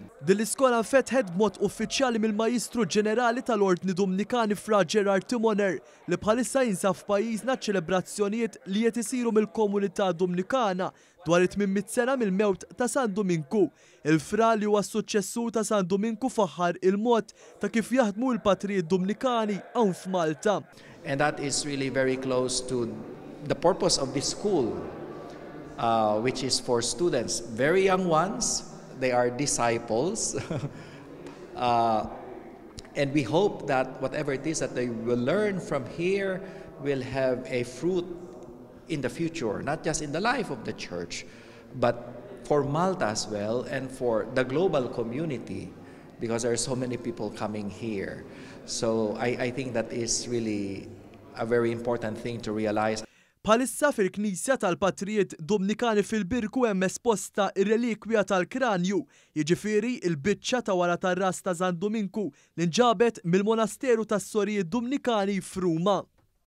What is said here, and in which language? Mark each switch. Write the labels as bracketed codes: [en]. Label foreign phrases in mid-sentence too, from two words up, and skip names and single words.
[mt] Din l-iskola nfetħet b'mod uffiċjali mill-Majjistru Ġenerali tal-Ordni Dominikani Fra Gerard Timoner li bħalissa jinsab f'pajjiżna ċelebrazzjonijiet li qed isiru mill-komunità Dominikana dwar it-800 sena mill-mewt ta' San Dominku. Il-fra li huwa s-suċċessur ta' San Dominku faħħar il-mod ta' kif jaħdmu l-patrijiet Dominikani hawn f'Malta. [en] And that is really very close to the purpose of this school, which is for students, very young ones. They are disciples. And we hope that whatever it is that they will learn from here will have a fruit in the future, not just in the life of the church, but for Malta as well and for the global community, because there are so many people coming here. So I think that is really a very important thing to realize. [mt] Bħalissa fil-Knisja tal-Patrijiet Dominikani fil-Birku hemm esposta ir-relikwja tal-kranju, jiġifieri l-biċċa ta' wara tar-ras ta' San Dominku li nġabet mill-Monasteru tas-Sorijiet Dominikani f'Ruma.